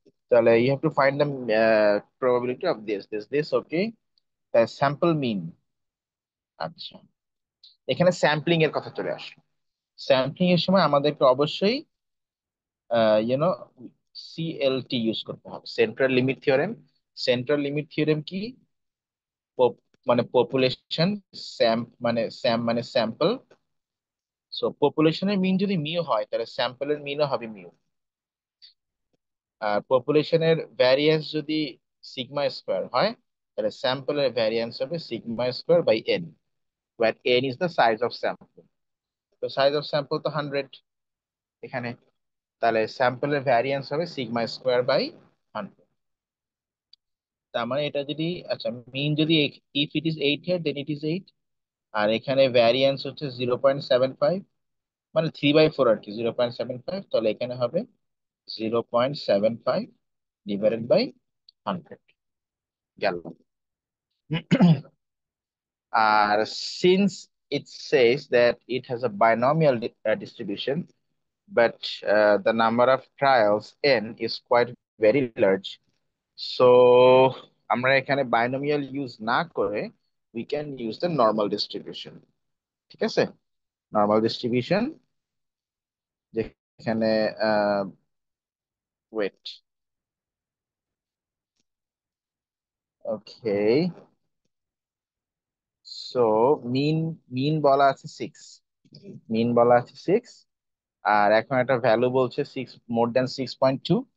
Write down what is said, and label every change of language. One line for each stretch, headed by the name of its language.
Bangla: তাহলে
English: you have to find the probability of this okay, the sample mean।
Bangla: আচ্ছা, এখানে sampling এর কথা চলে আসলো। স্যাম্পলিং এর সময় আমাদেরকে অবশ্যই ইউনো সিএলটি ইউজ করতে হবে, central limit theorem. Central limit theorem কি? মানে পপুলেশন, স্যাম মানে স্যাম্পল। সো পপুলেশনের মিন যদি মিউ হয় তাহলে স্যাম্পলের মিনও হবে মিউ। আর পপুলেশনের ভ্যারিয়েন্স যদি সিগমা স্কোয়ার হয় তাহলে স্যাম্পলের ভ্যারিয়েন্স হবে sigma square by N,
English: where n is the size of sample।
Bangla: তো সাইজ অফ স্যাম্পল তো 100 এখানে, তাহলে স্যাম্পলের ভ্যারিয়েন্স হবে সিগমা স্কোয়ার বাই 100। তার মানে এটা যদি, আচ্ছা মিন যদি
English: if it is 8
Bangla: here then it is 8, আর এখানে ভ্যারিয়েন্স হচ্ছে 0.75, মানে 3/4 আর কি, 0.75, তাহলে এখানে হবে 0.75 ডিভাইডেড বাই 100 গেল। আর
English: since it says that it has a binomial distribution, but the number of trials n is quite very large, so
Bangla: আমরা এখানে binomial ইউজ না করে
English: we can use the normal distribution।
Bangla: ঠিক আছে, নর্মাল ডিস্ট্রিবিউশন, যেখানে wait, ওকে, so মিন মিন বলা আছে 6, মিন বলা আছে 6, আর এখন একটা ভ্যালু বলছে 6
English: more than 6.2।